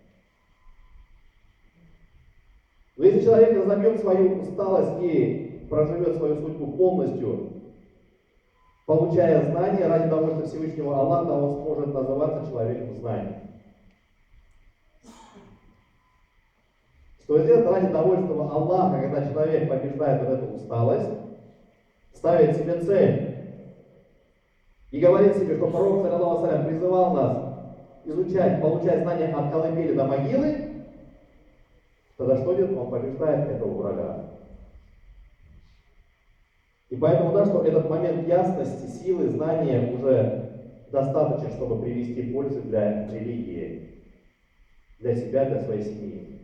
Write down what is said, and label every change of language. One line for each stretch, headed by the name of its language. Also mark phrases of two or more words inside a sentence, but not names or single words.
Russian: Но если человек разобьет свою усталость и проживет свою судьбу полностью, получая знания ради довольства Всевышнего Аллаха, он сможет называться человеком знаний. Что сделать ради довольства Аллаха, когда человек побеждает вот эту усталость, ставит себе цель и говорит себе, что пророк,
Arabic: صلى الله عليه و سلم,
Russian: призывал нас изучать, получать знания от колыбели до могилы, тогда что делает? Он побеждает этого врага. И поэтому, да, что этот момент ясности, силы, знания уже достаточно, чтобы привести пользу для религии, для себя, для своей семьи.